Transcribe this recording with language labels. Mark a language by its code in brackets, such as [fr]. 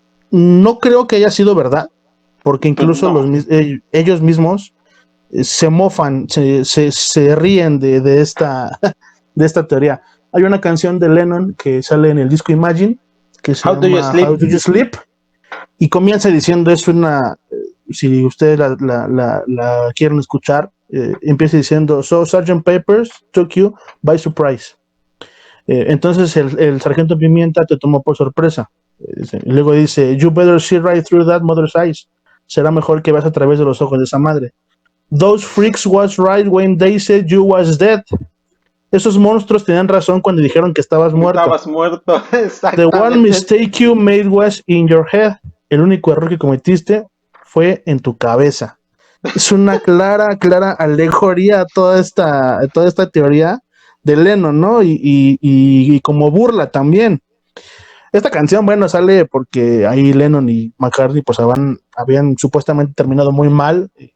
[es] No creo que haya sido verdad, porque incluso ellos mismos se mofan, se ríen de esta teoría. Hay una canción de Lennon que sale en el disco Imagine, que se llama How Do You Sleep, y comienza diciendo, es una, si ustedes la quieren escuchar, empieza diciendo, [en] so Sgt. Pepper's took you by surprise. [es] Entonces el sargento Pimienta te tomó por sorpresa. Y luego dice, [en] you better see right through that mother's eyes. [es] Será mejor que veas a través de los ojos de esa madre. [en] Those freaks was right when they said you was dead. [es] Esos monstruos tenían razón cuando dijeron que estabas muerto. Estabas muerto, [en] The [es] exactamente. [en] one mistake you made was in your head. [es] El único error que cometiste fue en tu cabeza. Es una clara alegoría a toda esta teoría de Lennon, ¿no? Y como burla también. Esta canción, bueno, sale porque ahí Lennon y McCartney pues habían supuestamente terminado muy mal.